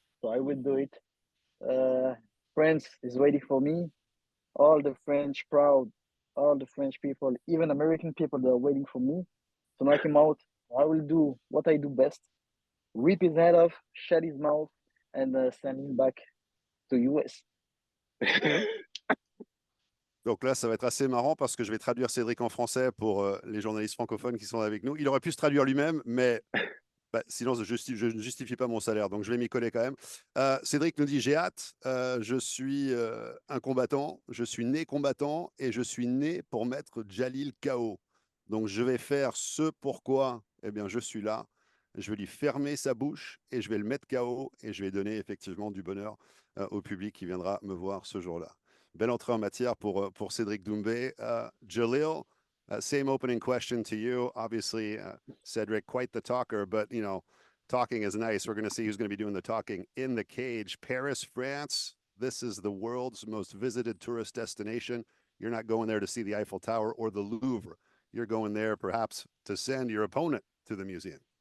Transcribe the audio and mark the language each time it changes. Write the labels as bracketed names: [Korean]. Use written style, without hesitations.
[English] So I will do it. France is waiting for me. All the French crowd, all the French people, even American people, they're waiting for me to knock him out. I will do what I do best. Rip his head off, shut his mouth, and send him back to US. [French] Donc là, ça va être assez marrant parce que je vais traduire Cédric en français pour les journalistes francophones qui sont avec nous. Il aurait pu se traduire lui-même, mais sinon, je ne justifie pas mon salaire, donc je vais m'y coller quand même. Cédric nous dit, j'ai hâte, je suis un combattant, je suis né combattant et je suis né pour mettre Jalil KO. Donc je vais faire ce pourquoi je suis là. Je vais lui fermer sa bouche et je vais le mettre KO et je vais donner effectivement du bonheur au public qui viendra me voir ce jour-là. Belle entrée en matière pour Cedric Doumbe. [English] Jalil, same opening question to you. Obviously, Cedric, quite the talker, but, talking is nice. We're going to see who's going to be doing the talking in the cage. Paris, France, this is the world's most visited tourist destination. You're not going there to see the Eiffel Tower or the Louvre. You're going there perhaps to send your opponent to the museum.